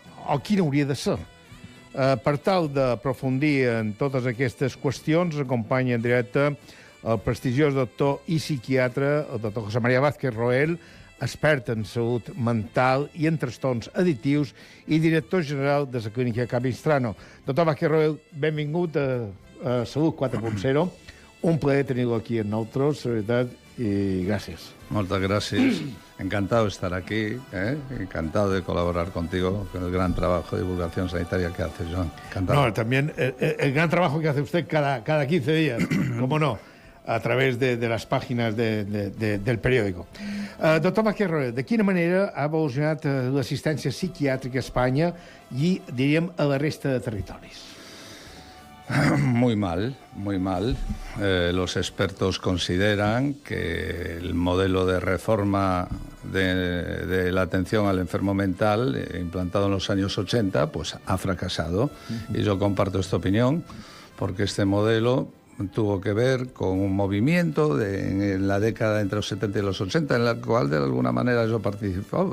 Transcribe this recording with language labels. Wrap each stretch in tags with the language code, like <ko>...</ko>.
<ca>O quin hauria de ser? Per tal d'aprofundir en totes aquestes qüestions, acompanya en directe el prestigiós doctor i psiquiatre, el doctor José María Vázquez Roel, expert en salut mental i en trastorns addictius i director general de la clínica Capistrano. Doctor Vázquez Roel, benvingut a Salut 4.0. Un plaer tenir-lo aquí en nosaltres, la veritat, i gràcies.</ca> <es>Muchas gracias. Encantado de estar aquí, encantado de colaborar contigo con el gran trabajo de divulgación sanitaria que haces, Joan. Encantado. No, también el gran trabajo que hace usted cada 15 días, cómo no, a través de las páginas del periódico.</es> <ca>Doctor Vázquez Roel, de quina manera ha evolucionat l'assistència psiquiàtrica a Espanya i, diríem, a la resta de territoris?</ca> <es>Muy mal, muy mal. Los expertos consideran que el modelo de reforma de la atención al enfermo mental implantado en los años 80 pues ha fracasado. Y yo comparto esta opinión porque este modelo tuvo que ver con un movimiento en la década entre los 70 y los 80 en la cual de alguna manera yo participé.</es>